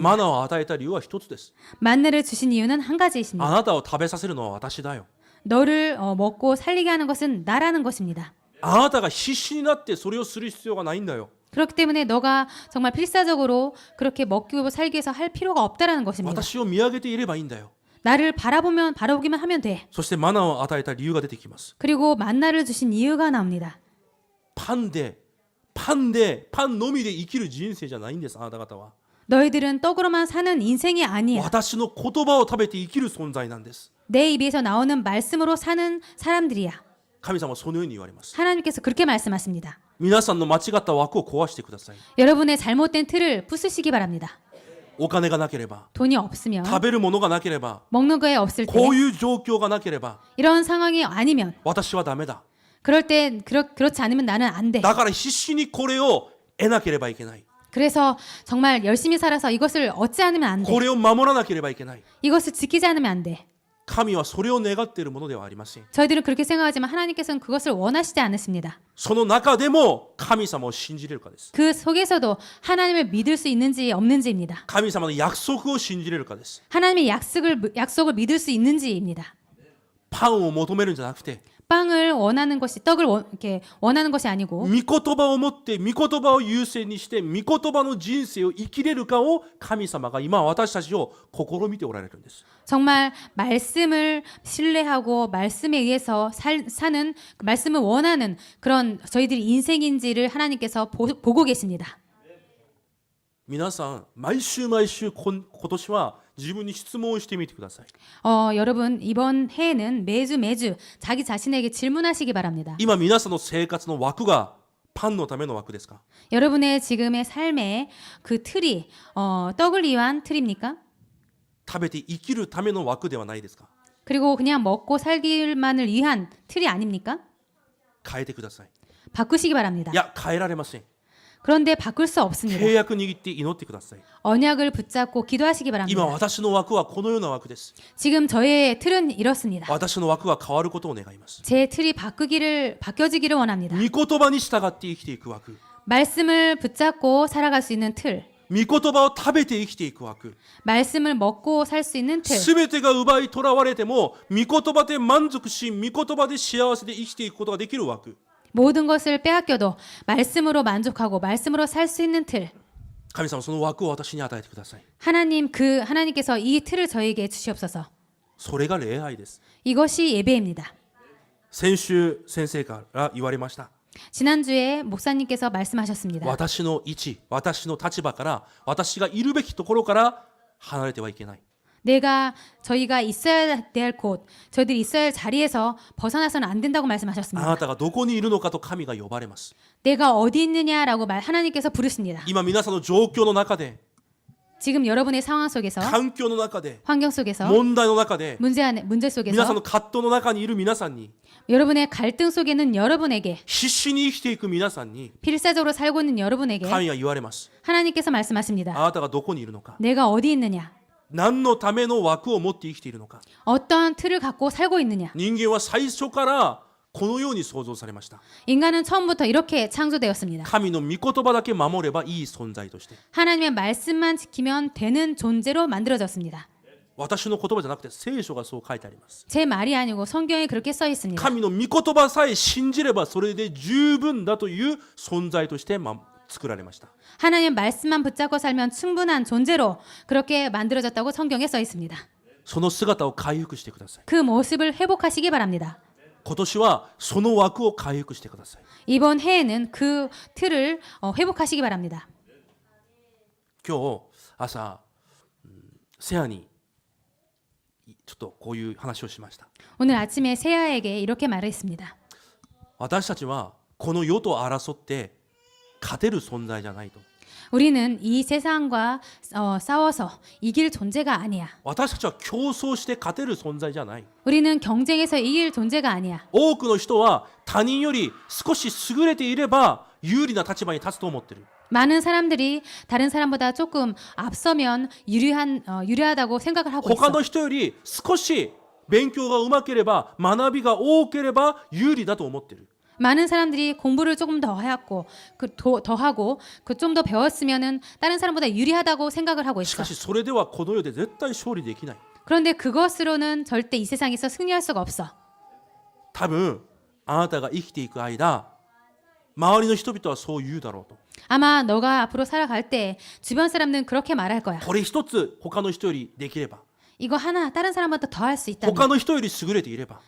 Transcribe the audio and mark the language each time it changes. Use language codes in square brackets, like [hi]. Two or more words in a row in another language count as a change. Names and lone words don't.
[ja] マナを与えた理由は一つです。 [ko] 만나를 주신 이유는 한 가지이십니다. [ja] あなたを食べさせるのは私だよ。 [ko] 너를 먹고 살리게 하는 것은 나라는 것입니다. [ja] あなたが必死になってそれをする必要がないんだよ。 [ko] 그렇기 때문에 너가 정말 필사적으로 그렇게 먹고 살기 위해서 할 필요가 없다라는 것입니다. [ja] 私を見上げていればいいんだよ。 [ko] 나를 바라보기만 하면 돼. [ja] そしてマナを与えた理由が出てきます。 [ko] 그리고 만나를 주신 이유가 나옵니다. [ja] パンのみで生きる人生じゃないんです。あなた方は [ko] 너희들은 떡으로만 사는 인생이 아니야. [ja] 私の言葉を食べて生きる存在なんです。 [ko] 내 입에서 나오는 말씀으로 사는 사람들이야. [ja] 神様はそのように言われます。 [ko] 하나님께서 그렇게 말씀하십니다. [ja] 皆さんの間違った枠を壊してください。 [ko] 여러분의 잘못된 틀을 부수시기 바랍니다. [ja] お金がなければ、 [ko] 돈이 없으면 [ja] 食べるものがなければ、 [ko] 먹는 거에 없을 때 [ja] こういう状況がなければ、 [ko] 이런 상황이 아니면 [ja] 私はダメだ。 [ko] 그럴 때 그렇지 않으면 나는 안 돼. [ja] だから必死にこれを得なければいけない。 [ko] 그래서 정말 열심히 살아서 이것을 얻지 않으면 안 돼. [ja] これを守らなければいけない。 [ko] 이것을 지키지 않으면 안 돼. [ja] 神はそれを願っているものではありません。 [ko] 저희들은 그렇게 생각하지만 하나님께서는 그것을 원하시지 않으십니다. [ja] その中でも神様を信じれるかです。 [ko] 그 속에서도 하나님을 믿을 수 있는지 없는지입니다. [ja] 神様の約束を信じれるかです。 [ko] 하나님의 약속을 믿을 수 있는지입니다. [ja] パンを求めるんじゃなくて、 [ko] 빵을 원하는 것이 떡을 이렇게 원하는 것이 아니고 [ja] 御言葉を持って御言葉を優先にして御言葉の人生を生きれるかを神様が今私たちを試みておられるんです。 [ko] 정말 말씀을 신뢰하고 말씀에 의해서 사는 말씀을 원하는 그런 저희들의 인생인지를 하나님께서 보고 계십니다. [ja] 皆さん毎週毎週今年は自分に質問をしてみてください。 [ko] 여러분 이번 해에는 매주 자기 자신에게 질문하시기 바랍니다. [ja] 今皆さんの生活の枠がパンのための枠ですか？ [ko] 여러분의 지금의 삶의 그 틀이 떡을 위한 틀입니까? [ja] 食べて生きるための枠ではないですか？ [ko] 그리고 그냥 먹고 살기만을 위한 틀이 아닙니까? [ja] 変えてください。 [ko] 바꾸시기 바랍니다. [ja] いや変えられません。 [ko] 그런데 바꿀 수 없습니다. [ja] 契約握って祈ってください。 [ko] 언약을 붙잡고 기도하시기 [ja] 今 [ko] 바랍니다. [ja] 私の枠はこのような枠です。 [ko] 지금 저의 틀은 이렇습니다. [ja] 私の枠が変わることを願います。 [ko] 제 틀이 바뀌어지기를 원합니다. [ja] 御言葉に従って生きていく枠。 [ko] 말씀을 붙잡고 살아갈 수 있는 틀, [ja] 御言葉を食べて生きていく枠。 [ko] 말씀을 먹고 살 수 있는 틀, [ja] すべてが奪い取られても御言葉で満足し御言葉で幸せで生きていくことができる枠。 [ko] 모든 것을 빼앗겨도 말씀으로 만족하고 말씀으로 살 수 있는 틀. [ja] 神様その枠を私に与えてください。 [ko] 하나님께서 이 틀을 저에게 주시옵소서. [ja] それが礼拝です。 [ko] 이것이 예배입니다. [ja] 先週先生から言われました。 [ko] 지난주에 목사님께서 말씀하셨습니다. [ja] 私の位置、私の立場から私がいるべきところから離れてはいけない。 [ko] 저희가 있어야 될 곳, 저희들이 있어야 할 자리에서 벗어나서는 안 된다고 [ja] あ [ko] 말씀하셨습니다. [ja] なたがどこにいるのかと神が呼ばれます。 [ko] 내가 어디 있느냐라고 하나님께서 부르십니다. [ja] 今皆さんの状況の中で、 [ko] 지금 여러분의 상황 속에서, [ja] 環境の中で、 [ko] 환경 속에서, [ja] 問題の中で、 [ko] 문제 [ja] 皆さん [ko] 속에서, [ja] の葛藤の中にいる皆さんに、 [ko] 여러분의 갈등 속에는 여러분에게, [ja] 必死に生きていく皆さんに [ko] 필사적으로 살고 있는 여러분에게 [ja] 神が言われます。 [ko] 하나님께서 말씀하십니다. [ja] あなたがどこにいるのか、 [ko] 내가 어디 있느냐, [ja] 何のための枠を持って生きているのか。 [ko] 어떠한 틀을 갖고 살고 있느냐. [ja] 人間は最初からこのように創造されました。 [ko] 인간은 처음부터 이렇게 창조되었습니다. [ja] 神の御言葉だけ守ればいい存在として。 [ko] 하나님의 말씀만 지키면 되는 존재로 만들어졌습니다. [ja] 私の言葉じゃなくて聖書がそう書いてあります。 [ko] 제 말이 아니고 성경에 그렇게 써 있습니다. [ja] 神の御言葉さえ信じればそれで十分だという存在として作られました。 [ko] 하나님 말씀만 붙잡고 살면 충분한 존재로 그렇게 만들어졌다고 성경에 써 있습니다. [ja] その姿を回復してください。 [ko] 그 모습을 회복하시기 바랍니다. [ja] 今年はその枠を回復してください。 [ko] 이번 해에는 그 틀을 회복하시기 바랍니다. [ja] 今日朝、セアにちょっとこういう話をしました。 [ko] 오늘 아침에 세아에게 이렇게 말했습니다. [ja] 私たちはこの世と争って勝てる存在じゃないと。 [ko] 우리는 이 세상과 싸워서 이길 존재가 아니야. [ja] 私たちは競争して勝てる存在じゃない。 [ko] 우리는 경쟁에서 이길 존재가 아니야. [ja] 多くの人は他人より少し優れていれば有利な立場に立つと思ってる。 [ko] 많은 사람들이 다른 사람보다 조금 앞서면 유리하다고 생각을 하고 [ja] 他 [ko] 있어. [ja] の人より少し勉強がうまければ学びが多ければ有利だと思ってる。 [ko] 많은 사람들이 공부를 조금 더 하고 더 하고 좀 더 배웠으면은 다른 사람보다 유리하다고 생각을 하고 [ja] し [ko] 있어. [ja] かしそれではこの世で絶対勝利できない。 [ko] 그런데 그것으로는 절대 이 세상에서 승리할 수가 없어. [ja] 多分あなたが生きていく間、周りの人々はそう言うだろうと。 [ko] 아마 너가 앞으로 살아갈 때 주변 사람들은 그렇게 말할 거야. [ja] これ一つ他の人よりできれば、 [ko] 이거 하나 다른 사람보다 더 할 수 [ja] 他 [ko] 있다면, [ja] の人より優れていれば